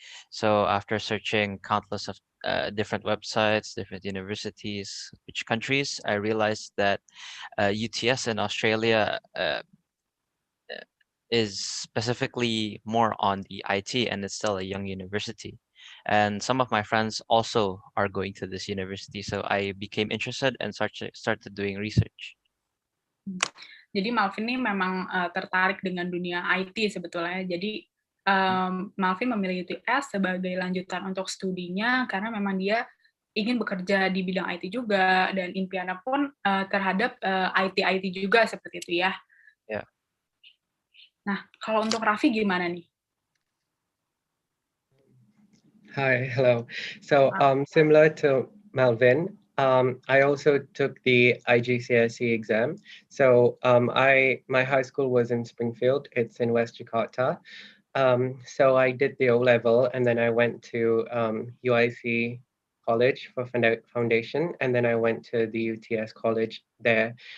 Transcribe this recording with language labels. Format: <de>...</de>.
<en>So after searching countless of different websites, different universities, which countries, I realized that UTS in Australia is specifically more on the IT, and it's still a young university. And some of my friends also are going to this university, so I became interested and started doing research.</en> <id>Jadi Malvin ini memang tertarik dengan dunia IT sebetulnya. Jadi Malvin memilih UTS sebagai lanjutan untuk studinya karena memang dia ingin bekerja di bidang IT juga, dan impiannya pun terhadap IT juga seperti itu ya. Ya. Nah, kalau untuk Raffi gimana nih?</id> <en>Hi, hello. So similar to Malvin, I also took the IGCSE exam. So my high school was in Springfield. It's in West Jakarta. So I did the O level, and then I went to UIC college for foundation, and then I went to the UTS college there.</en>